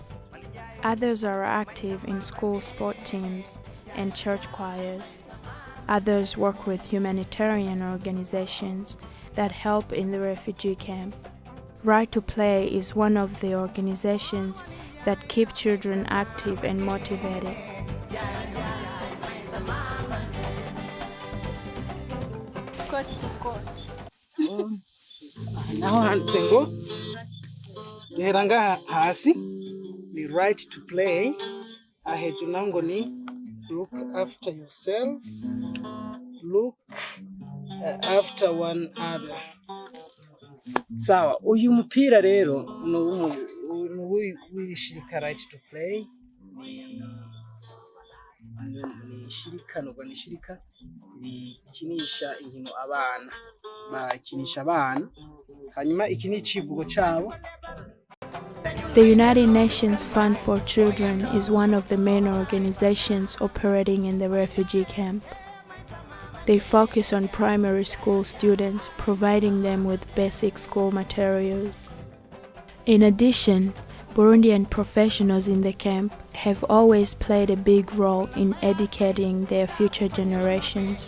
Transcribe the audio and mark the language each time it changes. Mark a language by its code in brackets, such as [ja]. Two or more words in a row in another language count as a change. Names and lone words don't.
[en] Others are active in school sport teams and church choirs. Others work with humanitarian organizations that help in the refugee camp. Right to Play is one of the organizations that keep children active and motivated. [rn] Naho handitse ngo duhera ngaha hasi ni right to play, hejuru naho ngo ni [en] look after yourself, look after one other. [rn] Sawa, uyu mupira rero ni w'ishirika right to play, ni shirika rikinisha inkino abana, bakinisha abana, hanyuma iki ni icivugo cyabo. [en] The United Nations Fund for Children is one of the main organizations operating in the refugee camp. They focus on primary school students, providing them with basic school materials. In addition, Burundian professionals in the camp have always played a big role in educating their future generations.